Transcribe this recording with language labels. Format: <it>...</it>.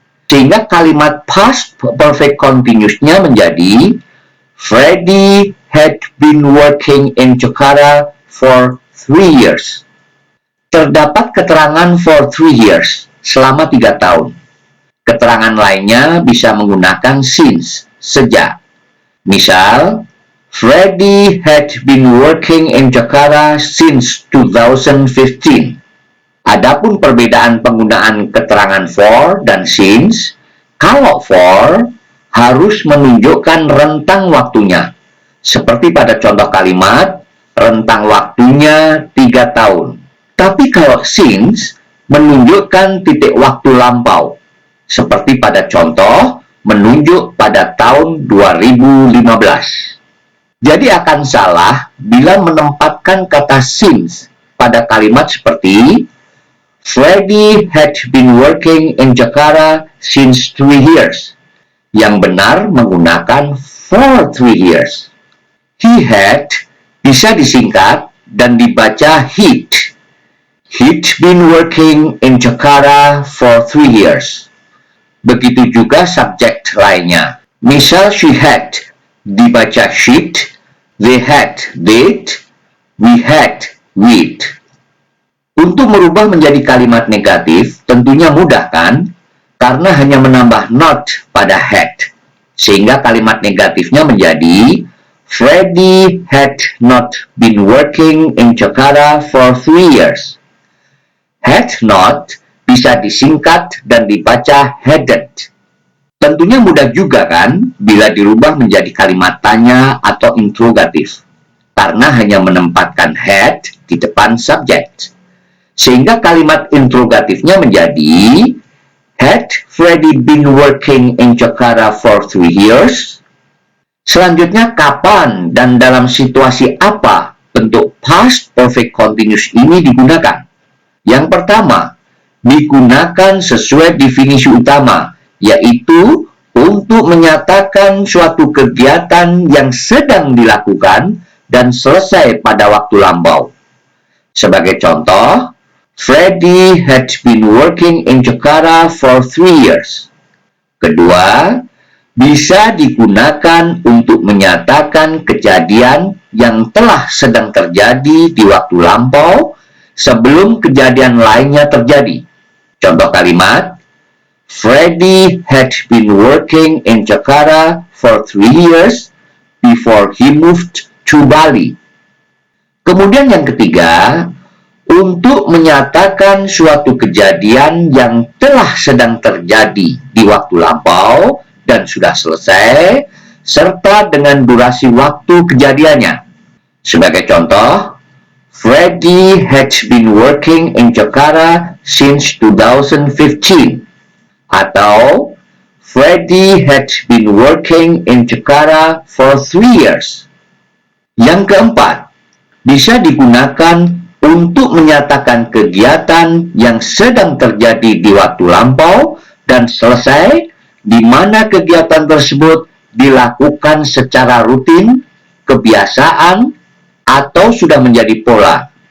<id>Sehingga kalimat</id> <en>past perfect continuous-nya</en> <id>menjadi</id> <en>Freddie had been working in Jakarta for 3 years.</en> <id>Terdapat keterangan</id> <en>for 3 years,</en> <id>selama 3 tahun. Keterangan lainnya bisa menggunakan since, sejak. Misal,</id> <en>Freddie had been working in Jakarta since 2015.</en> <id>Adapun perbedaan penggunaan keterangan for dan since, kalau for harus menunjukkan rentang waktunya. Seperti pada contoh kalimat, rentang waktunya 3 tahun. Tapi kalau since, menunjukkan titik waktu lampau. Seperti pada contoh, menunjuk pada tahun 2015. Jadi akan salah bila menempatkan kata since pada kalimat seperti</id> <en>Freddie had been working in Jakarta since 3 years.</en> <id>Yang benar menggunakan</id> <en>for 3 years. He had</en> <id>bisa disingkat dan dibaca he'd.</id> <en>He'd been working in Jakarta for 3 years.</en> <id>Begitu juga subjek lainnya. Misal</id> <en>she had</en> <id>dibaca</id> <en>she'd, they had they'd, we had we'd.</en> <id>Untuk merubah menjadi kalimat negatif tentunya mudah kan? Karena hanya menambah not pada had. Sehingga kalimat negatifnya menjadi</id> <en>Freddie had not been working in Jakarta for 3 years.</en> <id>Had not bisa disingkat dan dibaca hadn't. Tentunya mudah juga kan bila dirubah menjadi kalimat tanya atau interrogatif. Karena hanya menempatkan had di depan subjek. Sehingga kalimat interrogatifnya menjadi</id> <en>Had Freddie been working in Jakarta for 3 years?</en> <id>Selanjutnya, kapan dan dalam situasi apa bentuk past perfect continuous ini digunakan? Yang pertama, digunakan sesuai definisi utama, yaitu untuk menyatakan suatu kegiatan yang sedang dilakukan dan selesai pada waktu lampau. Sebagai contoh,</id> <en>Freddie had been working in Jakarta for 3 years.</en> <id>Kedua, bisa digunakan untuk menyatakan kejadian yang telah sedang terjadi di waktu lampau sebelum kejadian lainnya terjadi. Contoh kalimat,</id> <en>Freddie had been working in Jakarta for 3 years before he moved to Bali.</en> <id>Kemudian yang ketiga, untuk menyatakan suatu kejadian yang telah sedang terjadi di waktu lampau dan sudah selesai, serta dengan durasi waktu kejadiannya. Sebagai contoh,</id> <en>Freddie had been working in Jakarta since 2015.</en> <id>Atau,</id> <en>Freddie had been working in Jakarta for 3 years.</en> <id>Yang keempat, bisa digunakan untuk menyatakan kegiatan yang sedang terjadi di waktu lampau dan selesai, di mana kegiatan tersebut dilakukan secara rutin, kebiasaan, atau sudah menjadi pola.</id>